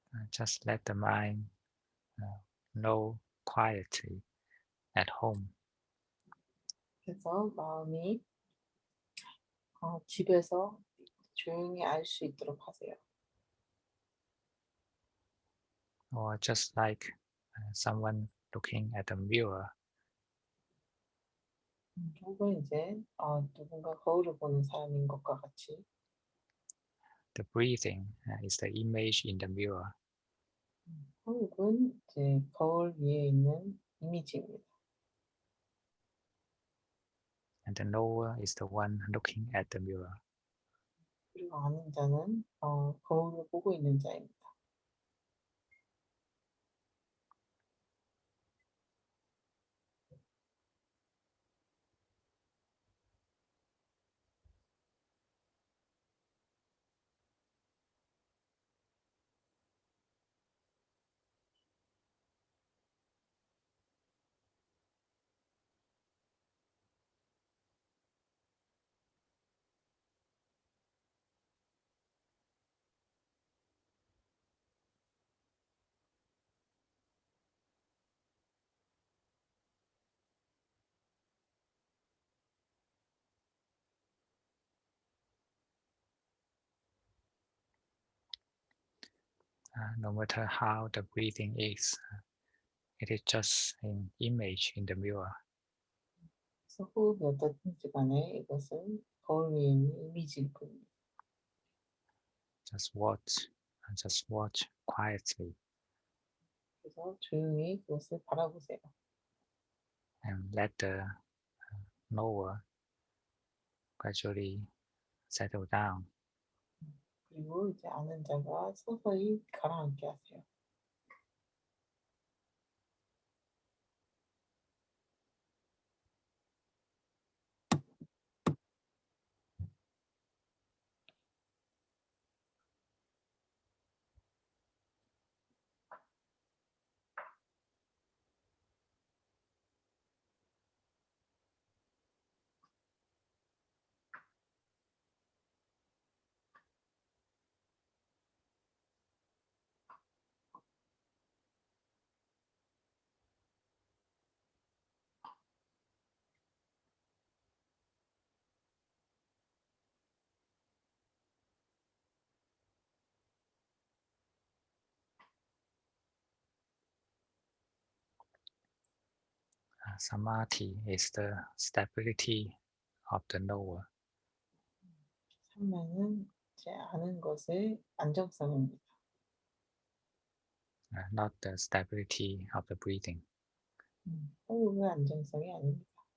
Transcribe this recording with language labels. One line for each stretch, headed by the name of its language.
English: Just let the mind know quietly at home.
Korean: 그래서 마음이 집에서 조용히 알 수 있도록 하세요.
English: Or just like someone looking at a mirror,
Korean: 혹은 이제 누군가 거울을 보는 사람인 것과 같이
English: the breathing is the image in the mirror,
Korean: 호흡은 이제 거울 위에 있는 이미지입니다.
English: and the knower is the one looking at the mirror.
Korean: 그리고 아는 자는 거울을 보고 있는 자입니다.
English: No matter how the breathing is, it is just an image in the mirror.
Korean: 그래서 호흡이 어떻든지 간에 이것은 거울 위에 있는 이미지일 뿐입니다.
English: Just watch quietly
Korean: 그래서 조용히 그것을 바라보세요.
English: and let the knower gradually settle down.
Korean: 그리고 이제 아는 자가 서서히 가라앉게 하세요.
English: Samadhi is the stability of the knower,
Korean: 산만은 이제 아는 것의 안정성입니다.
English: not the stability of the breathing.
Korean: 호흡의 안정성이 아닙니다.